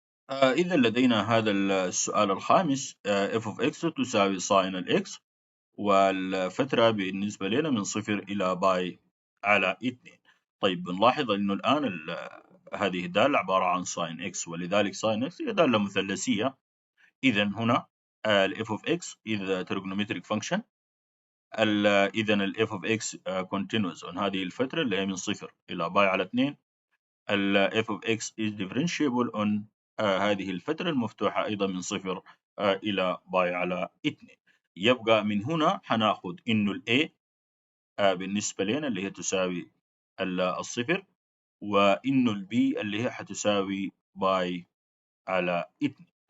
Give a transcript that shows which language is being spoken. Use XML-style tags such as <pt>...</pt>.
<ar>إذا لدينا هذا السؤال الخامس، f of x تساوي ساين الإكس، والفترة بالنسبة لنا من 0 إلى باي على 2. طيب بنلاحظ أنه الآن هذه الدالة عبارة عن ساين إكس، ولذلك ساين إكس هي دالة مثلثية. إذا هنا ال</ar> <en>f of x is trigonometric function.</en> <ar>إذا ال</ar> <en>f of x continuous on</en> <ar>هذه الفترة اللي هي من 0 إلى باي على 2. ال</ar> <en>f of x is differentiable on</en> <ar>هذه الفترة المفتوحة أيضا من 0 إلى باي على 2. يبقى من هنا حناخد إنه ال A بالنسبة لنا اللي هي تساوي الصفر، وإنه ال B اللي هي حتساوي باي على 2.</ar>